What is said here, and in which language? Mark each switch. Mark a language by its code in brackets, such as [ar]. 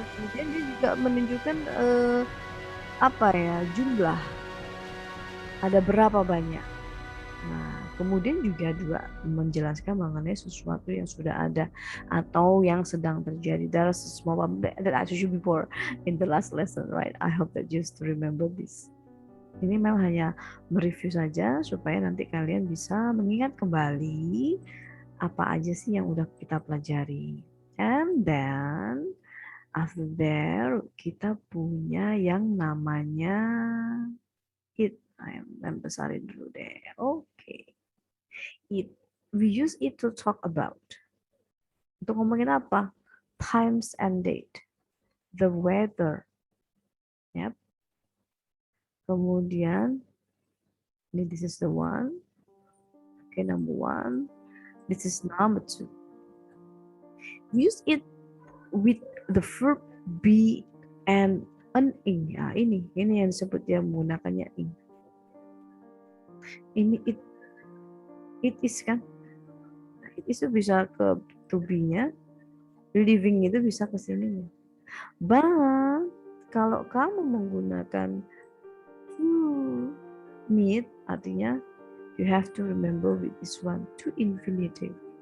[id] Kemudian dia juga menunjukkan apa ya, jumlah. Ada berapa banyak. Nah, kemudian juga menjelaskan mengenai sesuatu yang sudah ada atau yang sedang terjadi. [en] That's a small one that I told you before in the last lesson, right? I hope that you still remember this. [id] Ini memang hanya mereview saja supaya nanti kalian bisa mengingat kembali apa aja sih yang udah kita pelajari. [en] And then after there [id] kita punya yang namanya [en] it. [id] I'm besarin dulu deh. Okay. It. [en] We use it to talk about. [id] Untuk ngomongin apa? [en] Times and date. The weather. Yep. Kemudian, this is the one. Okay, number one. This is number two. We use it with the verb be and an ing. [id] Ya, ini yang disebut dia menggunakannya ing. Ini it is kan? It is itu bisa ke to be-nya, living itu bisa ke sini. [en] But [id] kalau kamu menggunakan [en] to meet, artinya you have to remember with this one, to infinitive.